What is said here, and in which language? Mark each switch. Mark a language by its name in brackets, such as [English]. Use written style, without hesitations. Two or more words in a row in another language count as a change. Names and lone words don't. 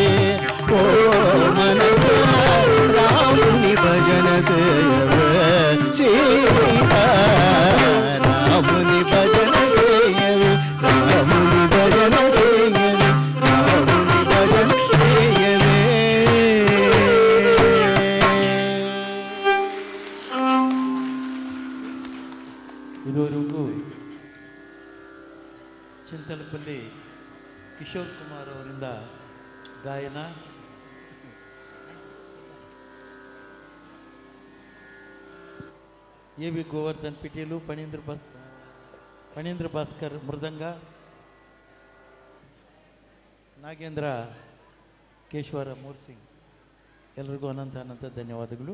[Telugu] ఓ మనస రాముని భజన సేయవే సీతా రాముని భజన సేయవే రాముని భజన సేయవే రాముని భజన సేయవే. [Kannada] ಇದುವರೆಗೂ చింతలపల్లి ಕಿಶೋರ್ ಕುಮಾರ್ ಅವರಿಂದ ಗಾಯನ, ಎ ವಿ ಗೋವರ್ಧನ್ ಪಿಟೀಲು, ಫಣೀಂದ್ರ ಭಾಸ್ಕರ್ ಮೃದಂಗ, ನಾಗೇಂದ್ರ ಕೇಶವರ ಮೂರ್ಸಿಂಗ್, ಎಲ್ರಿಗೂ ಅನಂತ ಅನಂತ ಧನ್ಯವಾದಗಳು.